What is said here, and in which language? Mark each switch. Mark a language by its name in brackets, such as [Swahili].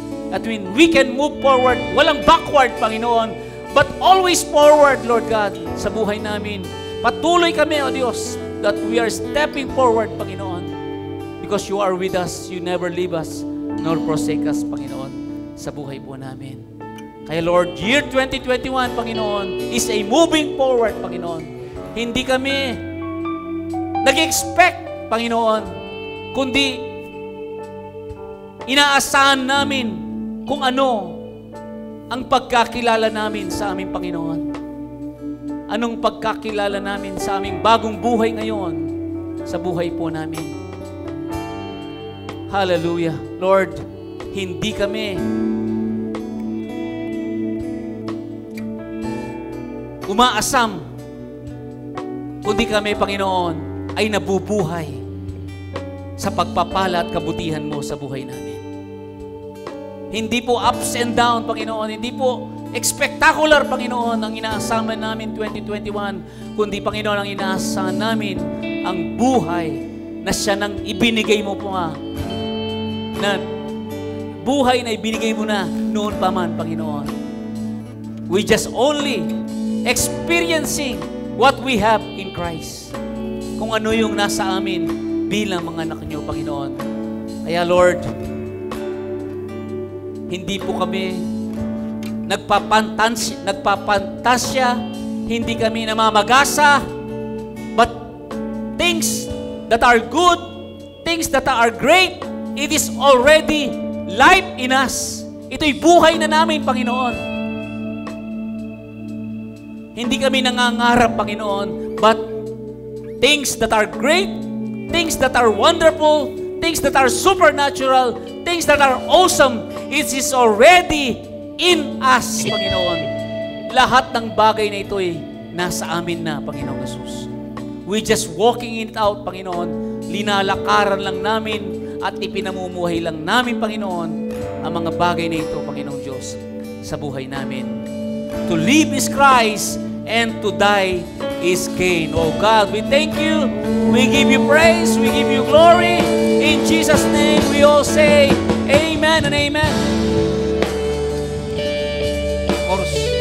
[English] That when we can move forward, walang backward, Panginoon, but always forward, Lord God, [Filipino] sa buhay namin. Patuloy kami, O Diyos, [English] that we are stepping forward, Panginoon, because you are with us. You never leave us, nor forsake us, Panginoon, [Filipino] sa buhay po namin. [English] Kaya Lord, year 2021, Panginoon, is a moving forward, Panginoon. [Filipino] Hindi kami nag-expect, Panginoon, kundi inaasahan namin kung ano ang pagkakilala namin sa aming Panginoon. Anong pagkakilala namin sa aming bagong buhay ngayon sa buhay po namin. Hallelujah. Lord, hindi kami umaasam, kundi kami, Panginoon, ay nabubuhay sa pagpapala at kabutihan mo sa buhay namin. Hindi po [English] ups and down, [Filipino] Panginoon. Hindi po spectacular, Panginoon, ang inaasahan namin 2021, kundi, Panginoon, ang inaasahan namin ang buhay na siya nang ibinigay mo po nga. Na buhay na ibinigay mo na noon pa man, Panginoon. [English] We just only experiencing what we have in Christ. [Filipino] Kung ano yung nasa amin bilang mga anak niyo, Panginoon. Kaya, Lord, hindi po kami nagpapantasya, hindi kami namamagasa, [English] but things that are good, things that are great, it is already life in us. [Filipino] Ito'y buhay na namin, Panginoon. Hindi kami nangangarap, [English] Panginoon, but things that are great, things that are wonderful, things that are supernatural, things that are awesome, it is already in us, Panginoon. [Filipino] Lahat ng bagay na ito ay nasa amin na, Panginoon Jesus. [English] We just walking it out, Panginoon. [Filipino] Linalakaran lang namin at ipinamumuhay lang namin, Panginoon, ang mga bagay na ito, Panginoong Diyos, sa buhay namin. [English] To live is Christ and to die is gain. Oh God, we thank you. We give you praise. We give you glory. In Jesus' name, we all say amen and amen. Chorus.